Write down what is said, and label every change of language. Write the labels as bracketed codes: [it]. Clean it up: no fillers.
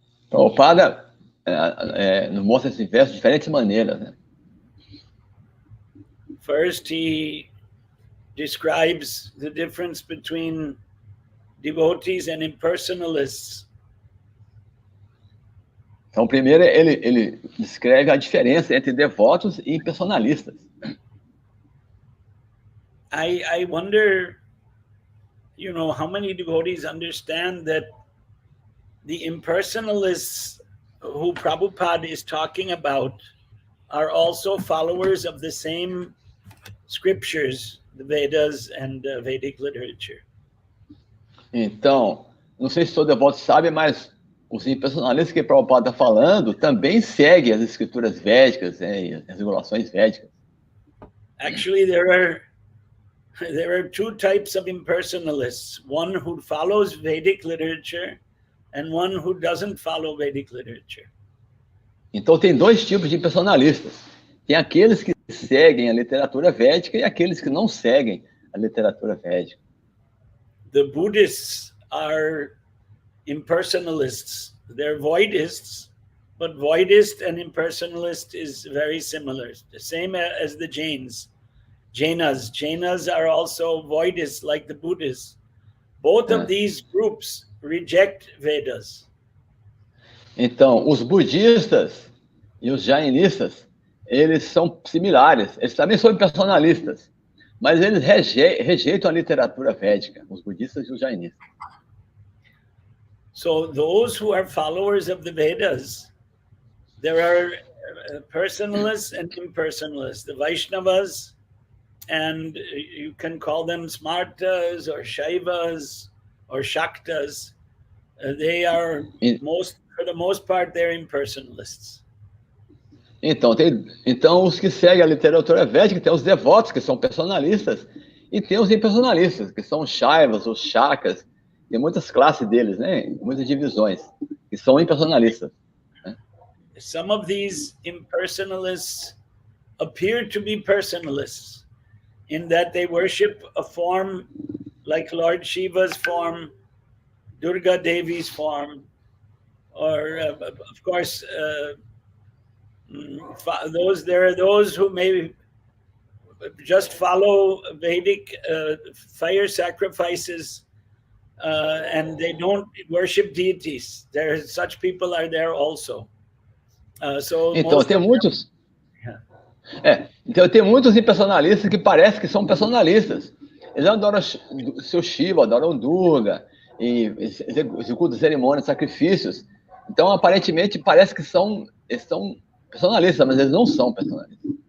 [pt] Prabhupada nos mostra esse verso de diferentes maneiras, né? [en] First, he describes the difference between devotees and impersonalists. [pt] Então, primeiro, ele descreve a diferença entre devotos e impersonalistas. [en] I wonder, how many devotees understand that the impersonalists who Prabhupada is talking about are also followers of the same scriptures, the Vedas and Vedic literature. [pt] Então, não sei se todo devoto sabe, mas os impersonalistas que Prabhupada está falando também seguem as escrituras védicas, e as regulações védicas. [en] Actually, there are two types of impersonalists, one who follows Vedic literature and one who doesn't follow Vedic literature. [pt] Então, tem dois tipos de impersonalistas. Tem aqueles que seguem a literatura védica e aqueles que não seguem a literatura védica. [en] The Buddhists are impersonalists. They're voidists, but voidist and impersonalist is very similar. The same as the Jains. Jainas are also voidists like the Buddhists. Both of these groups reject Vedas. [pt] Então, os budistas e os jainistas, eles são similares. Eles também são impersonalistas, mas eles rejeitam a literatura védica, os budistas e os jainistas. [en] So those who are followers of the Vedas, there are personalists and impersonalists. The Vaishnavas, and you can call them Smartas or Shaivas or Shaktas. They are for the most part, they're impersonalists. [pt] Então, os que seguem a literatura védica, tem os devotos, que são personalistas, e tem os impersonalistas, que são os Shaivas, os Shakas. Tem muitas classes deles, né? Muitas divisões, que são impersonalistas. Né? [en] Some of these impersonalists appear to be personalists in that they worship a form like Lord Shiva's form, Durga Devi's form, or of course, there are those who may just follow Vedic fire sacrifices, and they don't worship deities. Such people are there also. [pt] Então, tem muitos. Então, tem muitos impersonalistas que parecem que são personalistas. Eles adoram o seu Shiva, adoram Durga, e executam cerimônias, sacrifícios. Então, aparentemente, parece que eles são personalistas, mas eles não são personalistas.